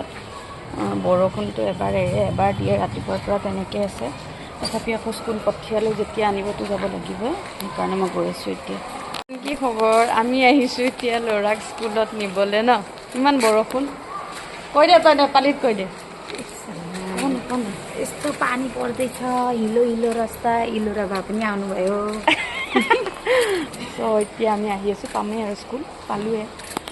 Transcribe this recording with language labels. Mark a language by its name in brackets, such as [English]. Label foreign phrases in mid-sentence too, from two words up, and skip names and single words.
[Assamese] বৰষুণটো এবাৰ এৰে এবাৰ দিয়ে, ৰাতিপুৱাৰ পৰা তেনেকৈ আছে। তথাপি আকৌ স্কুল পঠিয়ালে যেতিয়া আনিবতো যাব লাগিব, সেইকাৰণে মই গৈ আছোঁ এতিয়া। কি খবৰ? আমি আহিছোঁ এতিয়া ল'ৰাক স্কুলত নিবলৈ ন। ইমান বৰষুণ। কৈ দে তই, পালিত কৈ দে। [Nepali] यस्तो पानी पर्दैछ, हिलो रास्ता, हिलो र भए पनि आउनुभयो। [Assamese] চ' এতিয়া আমি আহি আছোঁ, পামেই আৰু স্কুল পালোৱে।